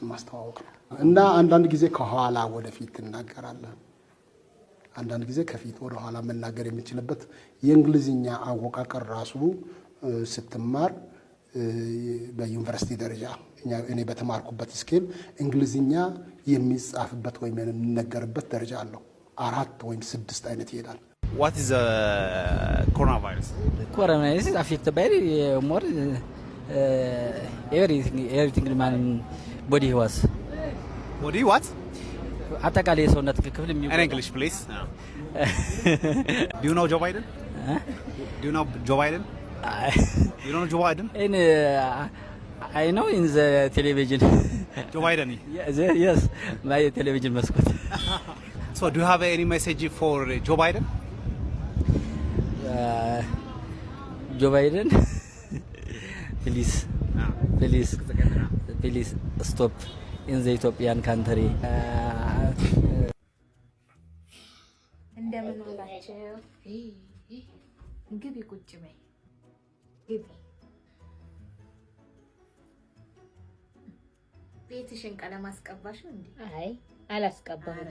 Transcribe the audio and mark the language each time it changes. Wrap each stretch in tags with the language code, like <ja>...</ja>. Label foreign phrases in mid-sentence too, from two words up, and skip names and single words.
<am>ማስተዋወቅ ነው። እና አንዳንድ ጊዜ ከኋላ ወደፊት ትናገራለህ፣ አንዳንድ ጊዜ ከፊት ወደ ኋላ መናገር የምችልበት የእንግሊዝኛ አወቃቀር ራሱ ስትማር በዩኒቨርሲቲ ደረጃ እኔ በተማርኩበት ስኬል እንግሊዝኛ የሚጻፍበት ወይም የሚነገርበት ደረጃ አለው። 4 ወይም 6 አይነት ይሄዳል።</am> <en>What is coronavirus? Corona is affected by more everything man body was Body what?</en> <am>አጠቃላይ የሰውነት ክፍል የሚባለው</am> <en>English please. Do you know Joe Biden? Do you know Joe Biden? You don't know Joe Biden? I know in the television. Joe Biden? Yes, my television mascot. So do you have any message for Joe Biden? Joe Biden, please stop in the Ethiopian country.</en> <am>እንደምን ዋላችሁ? ግቢ ቁጭ በይ ግቢ። ቤትሽን ቀለም አስቀባሽው እንዴ? አይ አላስቀባሁም።</am>